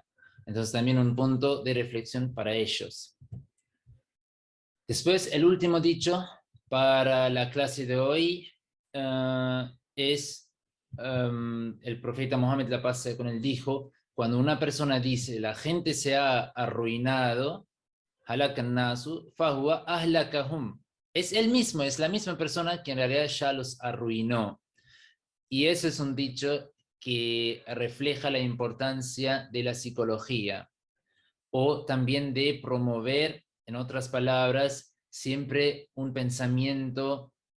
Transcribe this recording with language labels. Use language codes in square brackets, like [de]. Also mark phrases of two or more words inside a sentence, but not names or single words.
[es] Entonces también un punto de reflexión para ellos. Después, el último dicho para la clase de hoy es el profeta Mohammed, la paz sea con él, dijo, cuando una persona dice, la gente se ha arruinado, [ar] هلك الناس فهو أهلكهم. [es] Es él mismo, es la misma persona que en realidad ya los arruinó. Y eso es un dicho que refleja la importancia de la psicología o también de promover, en otras palabras, siempre un pensamiento